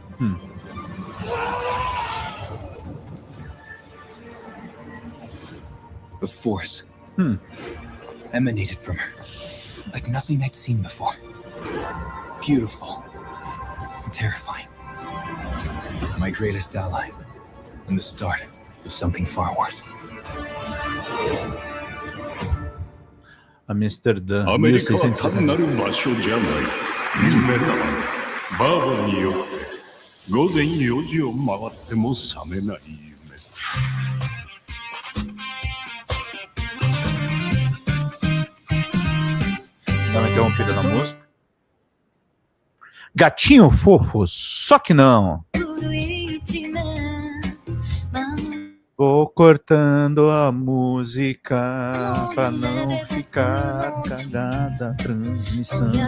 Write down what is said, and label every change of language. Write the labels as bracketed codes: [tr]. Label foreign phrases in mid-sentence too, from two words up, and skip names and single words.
[en] The force emanated from her like nothing I'd seen before. Beautiful and terrifying. My greatest ally and the start of something far worse. Amsterdã, [ja] アメリカは単な 1660. る場所じゃない。夢だ。バーバによって午前4時を回っても覚めない夢。 [pt] Dá uma interrompida na música. Gatinho fofo, só que não. Vou cortando a música pra não ficar cagada a transmissão.